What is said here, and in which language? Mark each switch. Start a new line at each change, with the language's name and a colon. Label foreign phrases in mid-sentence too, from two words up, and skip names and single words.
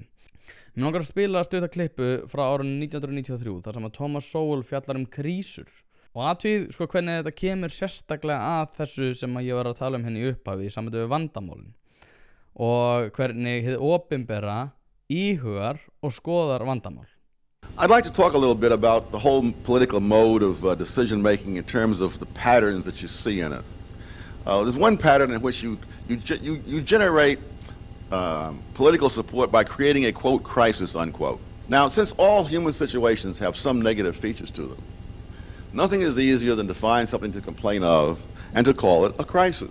Icelandic: Mér langar að spila stutta klippu frá árinu 1993 þar sem að Thomas Sowell fjallar krísur og athugið sko hvernig þetta kemur sérstaklega að þessu sem að ég var að tala henni í upphafi í sambandi við vandamálin og hvernig hið opinbera íhugar og skoðar vandamál.
English: I'd like to talk a little bit about the whole political mode of decision-making in terms of the patterns that you see in it. There's one pattern in which you generate political support by creating a, quote, crisis, unquote. Now, since all human situations have some negative features to them, nothing is easier than to find something to complain of and to call it a crisis.